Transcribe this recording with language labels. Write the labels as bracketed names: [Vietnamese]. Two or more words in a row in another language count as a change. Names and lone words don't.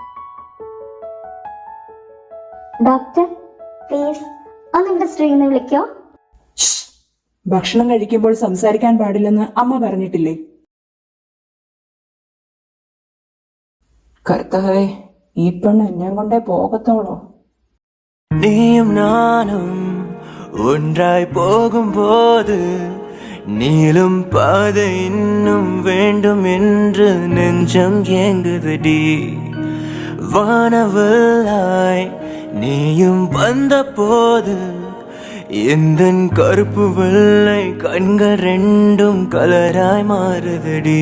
[English] doctor please [Malayalam] ഒന്നിവിടെ ശ്രീന്ന് വിളിക്കോ? ഭക്ഷണം കഴിക്കുമ്പോൾ സംസാരിക്കാൻ പാടില്ലെന്ന് അമ്മ പറഞ്ഞിട്ടില്ലേ? കർത്താവേ, ഈ പെണ്ണ് എന്നെ കൊണ്ടേ പോകത്തോളോ? [Tamil] நீயும் நானும் ஒன்றாய் போகும்போது நீளும் பாதை இன்னும் வேண்டும் என்று நெஞ்சம் ஏங்குதடி. வானவல்லாய் நீயும் வந்த போது எந்தன் கருப்பு வெள்ளை கண்கள் ரெண்டும் கலராய் மாறுதடி.